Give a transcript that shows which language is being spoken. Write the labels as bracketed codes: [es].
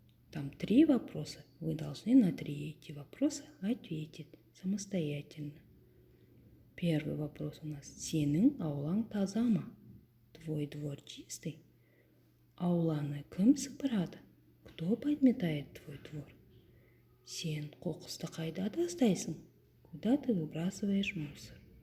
[ru] Там 3 вопроса. Вы должны на 3 эти вопроса ответить самостоятельно. Первый вопрос у нас. [kk] Сенің аулаң таза ма? [ru] Твой двор чистый? [kk] Ауланы кім сыпырады? [ru] Кто подметает твой двор? [kk] Сен қоқысты қайда тастайсың? [ru] Куда ты выбрасываешь мусор?